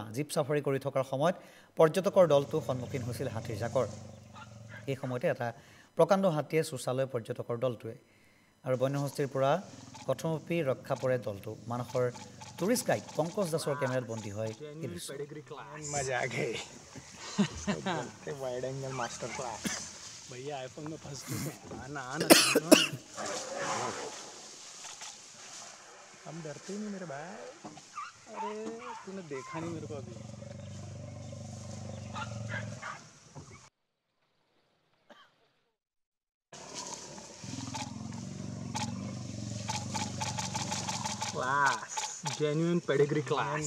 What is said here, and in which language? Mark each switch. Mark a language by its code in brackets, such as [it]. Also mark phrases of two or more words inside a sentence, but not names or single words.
[as] জীপ চাফাৰী কৰি থকাৰ সময়ত পৰ্যটকৰ দলটো সন্মুখীন হৈছিল হাতীৰ জাকৰ। এই সময়তে এটা প্ৰকাণ্ড হাতীয়ে চুচালৈ পৰ্যটকৰ দলটোৱে আৰু বন্যহস্তীৰ পৰা কথমপি ৰক্ষা পৰে দলটো। মানসৰ টুৰিষ্ট গাইড পংকজ দাসৰ কেমেৰাত বন্দী হয় এই দৃশ্য। [hi] भैया आईफोन में फंस चुके हैं। आना हम डरते ही नहीं मेरे भाई। अरे तूने देखा नहीं मेरे को अभी। [en] class genuine pedigree class.